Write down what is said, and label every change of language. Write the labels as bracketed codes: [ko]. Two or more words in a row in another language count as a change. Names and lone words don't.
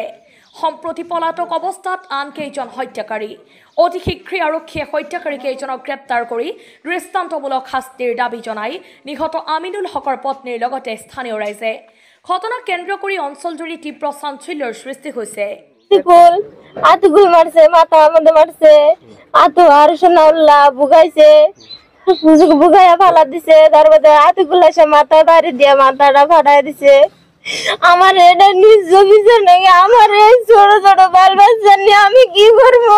[as] সম্প্ৰতি পলাতক অৱস্থাত আন কেইজন হত্যাকাৰী। অতি শীঘ্ৰে আৰক্ষীয়ে হত্যাকাৰী কেইজনক গ্ৰেপ্তাৰ কৰি দৃষ্টান্তমূলক শাস্তিৰ দাবী জনাই নিহত আমিনুল হকৰ পত্নীৰ লগতে স্থানীয় ৰাইজে। ঘটনাক কেন্দ্ৰ কৰি অঞ্চলজুৰি তীব্ৰ চাঞ্চল্যৰ সৃষ্টি হৈছে। [bn] আতিকুল মারছে, মাথা আমাদের মারছে, আতো আর সোনাউল্লাহ বুগাইছে, বুগাইয়া ফালা দিছে। তারপরে আতিকুল এসে মাথা বাড়ি দিয়ে মাথাটা ফাটাই দিছে। আমার এটা নিজ বিচার নাকি, আমার এই ছোট ছোট বাল বাচ্চা নিয়ে আমি কি করবো?